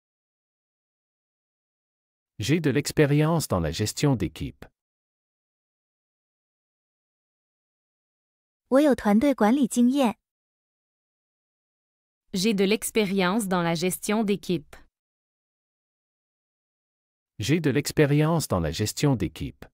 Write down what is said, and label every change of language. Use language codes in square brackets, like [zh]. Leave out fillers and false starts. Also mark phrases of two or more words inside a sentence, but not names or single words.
[fr] J'ai de l'expérience dans la gestion d'équipe. [zh] 我有团队管理经验。 [fr] J'ai de l'expérience dans la gestion d'équipe. J'ai de l'expérience dans la gestion d'équipe. 。